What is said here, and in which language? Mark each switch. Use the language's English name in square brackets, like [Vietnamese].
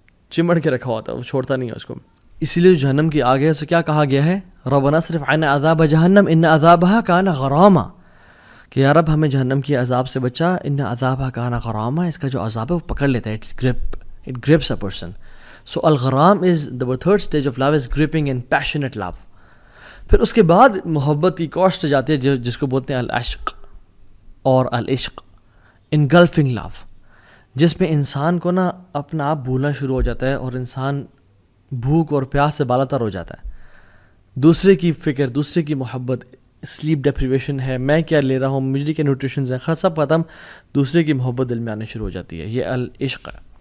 [Urdu] چمڑ کے رکھا ہوتا ہے, وہ چھوڑتا نہیں ہے اس کو. اسی لیے جو جہنم کی آگ ہے اسے کیا کہا گیا ہے, [Arabic] ربنا اصرف عنا عذاب جہنم ان عذابها کان غراما, [Urdu] کہ یا رب ہمیں جہنم کی عذاب سے بچا, [Arabic] ان عذابها کان غراما, [Urdu] اس کا جو عذاب ہے وہ پکڑ لیتا ہے, [English] it grips a person. So الغرام is the third stage of love, is gripping and passionate love. [Urdu] پھر اس کے بعد محبت کی کوسٹ جاتی ہے جس کو بولتے ہیں العشق اور العشق, [English] engulfing love, [Urdu] جس میں انسان کو نا اپنا آپ بھولنا شروع ہو جاتا ہے اور انسان بھوک اور پیاس سے بالاتر ہو جاتا ہے. دوسرے کی فکر, دوسرے کی محبت, سلیپ ڈیپریویشن ہے, میں کیا لے رہا ہوں, مجھے کیا نیوٹریشنز ہیں, سب ختم, دوسرے کی محبت دل میں آنے شروع ہو جاتی ہے. یہ العشق ہے.